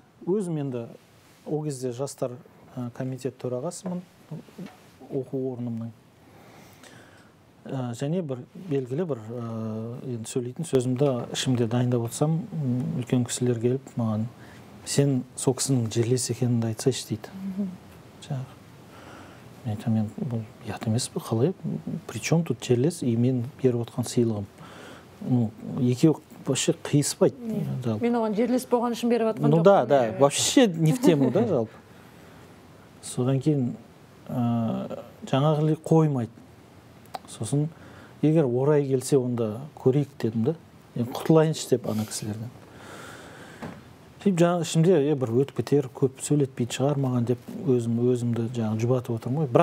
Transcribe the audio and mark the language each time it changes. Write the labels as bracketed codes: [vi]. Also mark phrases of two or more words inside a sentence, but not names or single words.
[kk] Өзім енді ол кезде жастар комитет төрағасымын оқу орнымның. және бір белгілі бір енді сөйлейтін сөзімді ішімде дайындап отырсам, үлкен кісілер келіп маған, сен сол кісінің жерлес екеніңді айтсайшы дейді. Жаңағы. Мен айтамын, бұл ұят емес пе, қалай? [ru] Причем тут [kk] жерлес, и мен беріп отқан сыйлығым. Екеуі вообще қиыспайды. Мен оған жерлес болған үшін беріп отқан жоқпын. Да, [ru] вообще не в тему, [kk] да, жалпы. Содан кейін жаңағы қоймайды. Сосын егер орай келсе, онда көрейік дедім да. Құтылайыншы деп ана кісілерден. Жаңағы ішімде бір өтіп кетер, көп сөйлетпейді шығар маған деп өзімді жаңағы жұбатып отырмын ғой.